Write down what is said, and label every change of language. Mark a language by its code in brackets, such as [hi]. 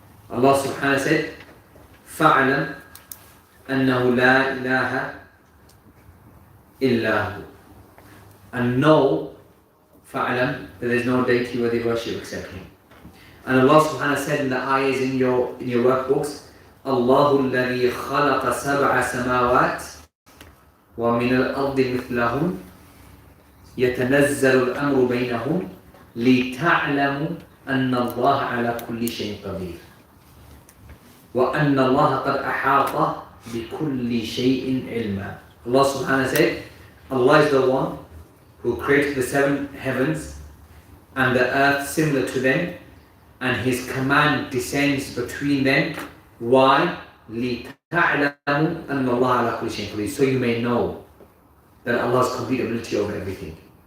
[en] Allah subhanahu wa ta'ala said, [ar] فَعْلَمْ أَنَّهُ لَا إِلَهَ إِلَّا هُ. [en] And know, فَعْلَمْ, that there is no deity worthy of worship except Him. [ar] And [en] Allah subhanahu wa ta'ala said in the ayahs in your workbooks, [ar] اللَّهُ الَّذِي خَلَقَ سَبْعَ سَمَاوَاتٍ وَمِنَ الْأَرْضِ مِثْلَهُمْ يَتَنَزَّلُ الْأَمْرُ بَيْنَهُمْ لِتَعْلَمُوا أَنَّ اللَّهَ عَلَى كُلِّ شَيْءٍ قَدِيرٌ وَأَنَّ اللَّهَ قَدْ أَحَاطَ بِكُلِّ شَيْءٍ عِلْمًا. [en] Allah subhanahu wa ta'ala said, Allah is the one who created the seven heavens and the earth similar to them, and His command descends between them. Why? [ar] لِتَعْلَمُوا أَنَّ اللَّهَ عَلَى كُلِّ شَيْءٍ قَدِيرٌ. [en] So you may know that Allah's complete ability over everything.